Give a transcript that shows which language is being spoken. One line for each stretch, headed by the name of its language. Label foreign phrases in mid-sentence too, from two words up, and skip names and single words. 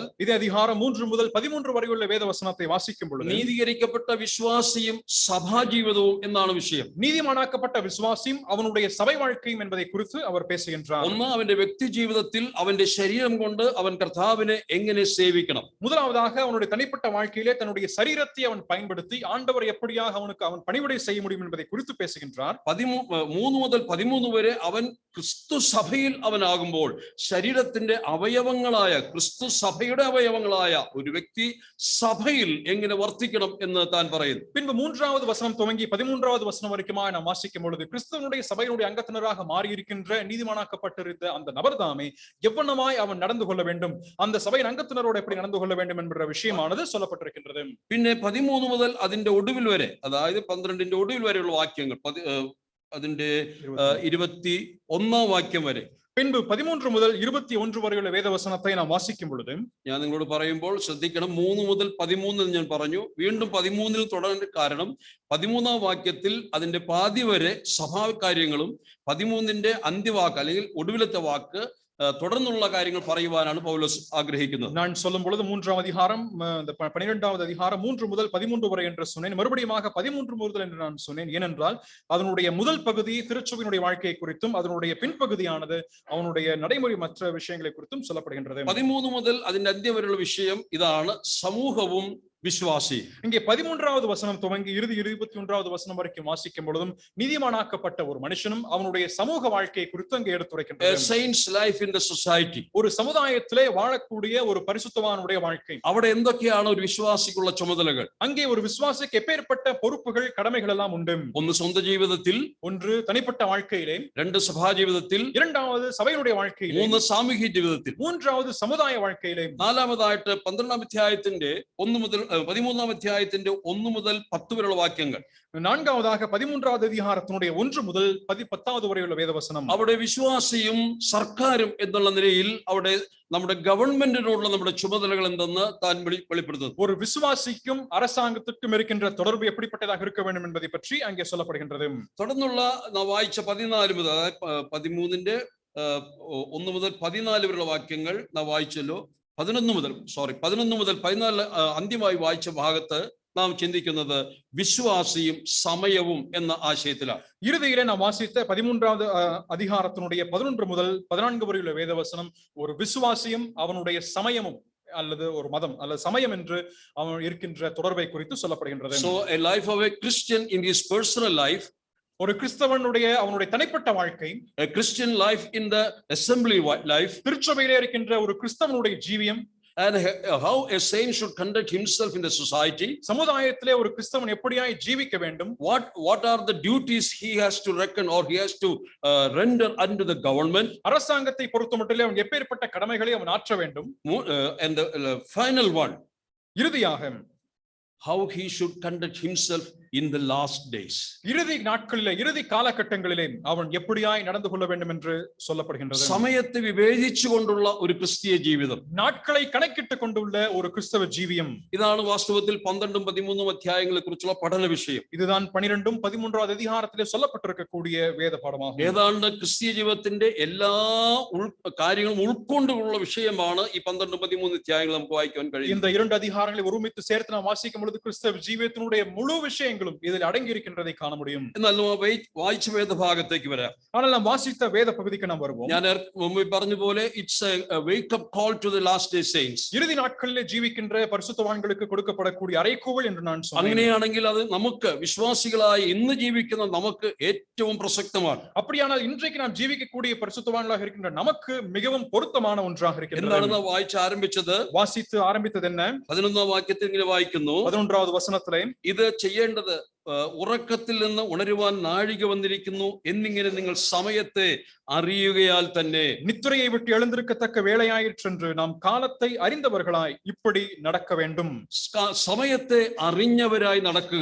Tamil: இதே அதிகாரம் 3 முதல் 13 வரையுள்ள வேத வசனத்தை வாசிக்கும் பொழுது
Malayalam: നീതീകരിക്കപ്പെട്ട വിശ്വാസിയും സഭാജീവിതവും എന്നാണ് വിഷയം.
Tamil: நீதிமானாக்கப்பட்ட விசுவாசியும் அவனுடைய சபை வாழ்க்கையும் என்பதை குறித்து அவர் பேசுகின்றார்.
Malayalam: ഒന്ന്, അവന്റെ വ്യക്തി ജീവിതത്തിൽ അവന്റെ ശരീരം കൊണ്ട് അവൻ കർത്താവിനെ എങ്ങനെ സേവിക്കണം.
Tamil: முதலாவதாக அவனுடைய தனிப்பட்ட வாழ்க்கையிலே தன்னுடைய சரீரத்தை அவன் பயன்படுத்தி ஆண்டவர் எப்படியாக அவனுக்கு பணிவிடை செய்ய முடியும் என்பதை குறித்து பேசுகின்றார்.
Malayalam: 3 മുതൽ 13 വരെ അവൻ ക്രിസ്തു സഭയിൽ അവനാകുമ്പോൾ ശരീരത്തിന്റെ അവയവങ്ങളായ, ക്രിസ്തു സഭയുടെ അവയവങ്ങളായ ഒരു വ്യക്തി സഭയിൽ എങ്ങനെ വർത്തിക്കണം എന്ന് താൻ പറയുന്നു.
Tamil: பின்பு 3வது வசனம் துவங்கி 13வது வசனம் வரைக்குமாய் நாம் வாசிக்கும் பொழுது கிறிஸ்துவனுடைய சபையினுடைய அங்கத்தினராக மாறி இருக்கின்ற நீதிமானாக்கப்பட்டிருந்த அந்த நபர்தாமே எவ்வளமாய் அவன் நடந்து கொள்ள வேண்டும், அந்த சபையின் அங்கத்தினரோடு எப்படி நடந்து கொள்ள வேண்டும் என்கிற விஷயமானது சொல்லப்பட்டிருக்கின்றது.
Malayalam: പിന്നെ 13 മുതൽ അതിന്റെ ഒടുവിൽ വരെ, അതായത് 12ന്റെ ഒടുവിൽ വരെയുള്ള വാക്യങ്ങൾ, അതിന്റെ 21 വാക്യം വരെ.
Tamil: பின்பு 13 முதல் 21 வரையுள்ள வேத வசனத்தை நாம் வாசிக்கும் பொழுது,
Malayalam: ഞാൻ നിങ്ങളോട് പറയുമ്പോൾ ശ്രദ്ധിക്കണം, 3 മുതൽ 13 ഞാൻ പറഞ്ഞു, വീണ്ടും 13 തുടരാൻ കാരണം 13 വാക്യത്തിൽ അതിന്റെ പാതി വരെ സഭാകാര്യങ്ങളും 13ന്റെ അന്ത്യവാക്ക് അല്ലെങ്കിൽ ഒടുവിലത്തെ വാക്ക് தொடர்ந்துள்ள കാര്യങ്ങൾ പറയുവാനാണ് പൗലോസ് ആഗ്രഹിക്കുന്നത്.
Tamil: நான் சொல்லும் பொழுது 3ஆம் அதிகாரம் 12வது அதிகாரம் 3 முதல் 13 வரை என்று சொன்னேன். மறுபடியுமாக 13 முதல் என்று நான் சொன்னேன். ஏனென்றால் அதனுடைய முதல் பகுதி திருச்சபையினுடைய வாழ்க்கையை குறித்தும் அதனுடைய பின்பகுதியானது அவனுடைய நடைமுறை மற்ற விஷயங்களை குறித்தும் சொல்லப்படுகின்றது.
Malayalam: 13 മുതൽ അതിന്റെ അന്ത്യം വരെയുള്ള വിഷയം ഇതാണ്: സമൂഹവും விசுவாசி.
Tamil: இங்கே 13வது வசனம் துவங்கி இறுதி 21வது வசனம் வரைக்கும் வாசிக்கும் பொழுதும் நீதிமானாக்கப்பட்ட ஒரு மனுஷனும் அவனுடைய சமூக வாழ்க்கையை குறித்து அங்கே எடுத்துரைக்கின்றது.
English: saint's life in the society.
Tamil: ஒரு சமுதாயத்திலே வாழக்கூடிய ஒரு பரிசுத்தவானுடைய வாழ்க்கை.
Malayalam: അവിടെ എന്തൊക്കെയാണ് ഒരു വിശ്വാസിക്കുള്ള ചുമതലകൾ?
Tamil: அங்கே ஒரு விசுவாசிக்கு எப்பேற்பட்ட பொறுப்புகள் கடமைகள் எல்லாம் உண்டு.
Malayalam: ഒന്ന് സ്വന്തം ജീവിതത്തിൽ,
Tamil: ஒன்று தனிப்பட்ட வாழ்க்கையிலே,
Malayalam: രണ്ട് സഭാ ജീവിതത്തിൽ,
Tamil: இரண்டாவது சபையினுடைய வாழ்க்கையிலே,
Malayalam: മൂന്ന് സാമൂഹിക ജീവിതത്തിൽ,
Tamil: மூன்றாவது சமுதாய வாழ்க்கையிலே,
Malayalam: നാലാമതായിട്ട് 12ാം അധ്യായത്തിന്റെ 1 മുതൽ 13ാം അധ്യായത്തിന്റെ 1 മുതൽ 10 വരെയുള്ള വാക്യങ്ങൾ.
Tamil: நான்காவதாக 13வது அதிகாரத்தினுடைய 1 முதல் 10வது வரையுள்ள வேதவசனம்.
Malayalam: അവിടെ വിശ്വാസിയും സർക്കാരും എന്നുള്ള നിലയിൽ അവിടെ നമ്മുടെ ഗവൺമെന്റിനോടുള്ള നമ്മുടെ ചുമതലകൾ എന്തെന്ന് താൻ വെളിപ്പെടുത്തുന്നു.
Tamil: ஒரு விசுவாசிக்கும் அரசாங்கத்துக்கும் இருக்கின்ற தொடர்பு எப்படிப்பட்டதாக இருக்க வேண்டும் என்பதை பற்றி அங்கே சொல்லப்படுகின்றது.
Malayalam: തുടർന്നുള്ള വായിച്ച 14 മുതൽ, അതായത് 13ന്റെ 1 മുതൽ 14 വരെയുള്ള വാക്യങ്ങൾ നാം വായിച്ചല്ലോ. 11 മുതൽ 14 അന്ത്യമായി വായിച്ച ഭാഗത്ത് നാം ചിന്തിക്കുന്നത് വിശ്വാസിയും സമയവും എന്ന ആശയത്തിലാണ്.
Tamil: இறுதியிலே நாம் வாசித்த 13வது அதிகாரத்தினுடைய 11 முதல் 14 வரையுள்ள வேதவசனம் ஒரு விசுவாசியும் அவனுடைய சமயமும் அல்லது ஒரு மதம் அல்லது சமயம் என்று அவன் இருக்கின்ற தொடர்பை குறித்து சொல்லப்படுகின்றது.
English: So a life of a Christian in his personal life,
Tamil: ஒரு கிறிஸ்தவனுடைய அவனுடைய தனிப்பட்ட வாழ்க்கை,
English: a Christian life in the assembly life,
Tamil: திருச்சபையிலே இருக்கின்ற ஒரு கிறிஸ்தவனுடைய ஜீவியம்,
English: and how a saint should conduct himself in the society,
Tamil: சமுதாயத்திலே ஒரு கிறிஸ்தவன் எப்படியாய் ஜீவிக்க வேண்டும்,
English: what are the duties he has to reckon or he has to render unto the government,
Tamil: அரசாங்கத்தை பொறுத்தமட்டிலே அவன் எப்பேற்பட்ட கடமைகளை அவன் ஆற்ற வேண்டும்,
English: and the final one,
Tamil: இறுதியாக
English: how he should conduct himself in the last days.
Tamil: இறுதி நாட்களிலே, இறுதி காலகட்டங்களிலே அவன் எப்படியாய் நடந்து கொள்ள வேண்டும் என்று சொல்லப்படுகின்றது.
Malayalam: സമയത്തെ വിവേചിച്ചുകൊണ്ടുള്ള ഒരു ക്രിസ്തീയ ജീവിതം,
Tamil: நாட்களை கணக்கிட்டுக் கொண்டுள்ள ஒரு கிறிஸ்தவ ஜீவியம்,
Malayalam: ഇതാണ് വാസ്തവത്തിൽ 12ഉം 13ഉം അധ്യായങ്ങളെ കുറിച്ചുള്ള പഠന വിഷയം.
Tamil: இதுதான் 12ம் 13வது அதிகாரத்திலே சொல்லப்பட்டிருக்கக்கூடிய வேத பாடமாகும்.
Malayalam: ഏതാണ്ട് ക്രിസ്തീയ ജീവിതത്തിന്റെ എല്ലാ കാര്യങ്ങളും ഉൾക്കൊണ്ടുള്ള വിഷയമാണ് ഈ 12ഉം 13ഉം അധ്യായങ്ങൾ നമുക്ക് വായിക്കാൻ കഴിയും.
Tamil: இந்த இரண்டு அதிகாரங்களை ஒருமித்து சேர்த்து நாம் வாசிக்கும் பொழுது கிறிஸ்தவ ஜீவியத்தினுடைய முழு விஷயங்களும் இதில் அடங்கி இருக்கின்றதை காண முடியும்.
Malayalam: എന്നാൽ വായിച്ച വേദഭാഗത്തേക്ക് വരാം.
Tamil: ஆனால் நாம் வாசித்த வேத பகுதிக்கு நாம் வருவோம்.
Malayalam: ഞാൻ മുമ്പ് പറഞ്ഞ പോലെ
English: it's a wake up call to the last day saints.
Tamil: இறுதி நாட்களிலே ஜீவிக்கின்ற பரிசுத்தவான்களுக்கு கொடுக்கப்படக்கூடிய அறைகூவல் என்று நான் சொன்னேன்.
Malayalam: അങ്ങനെയാണെങ്കിൽ അത് നമുക്ക് വിശ്വാസികളായി ഇന്ന് ജീവിക്കുന്ന നമുക്ക് ഏറ്റവും പ്രസക്തമാണ്.
Tamil: அப்படியானால் இன்றைக்கு நாம் ஜீவிக்கக்கூடிய பரிசுத்தவான்களாக இருக்கின்ற நமக்கு மிகவும் பொருத்தமான ஒன்றாக இருக்கிறது.
Malayalam: എന്താണ് നാം വായിച്ച് ആരംഭിച്ചത്?
Tamil: வாசித்து ஆரம்பித்தது என்ன?
Malayalam: 11ാം വാക്യത്തിൽ ഇങ്ങനെ വായിക്കുന്നു,
Tamil: 11வது வசனத்திலே
Malayalam: ഇത് ചെയ്യേണ്ടത് ഉറക്കത്തിൽ നിന്ന് ഉണരുവാൻ നാഴിക വന്നിരിക്കുന്നു എന്നിങ്ങനെ നിങ്ങൾ സമയത്തെ അറിയുകയാൽ തന്നെ.
Tamil: நித்திரையை விட்டு எழுந்திருக்கத்தக்க வேளையாயிற்று என்று நாம் காலத்தை அறிந்தவர்களாய் இப்படி நடக்க வேண்டும்.
Malayalam: സമയത്തെ അറിഞ്ഞവരായി നടക്കുക,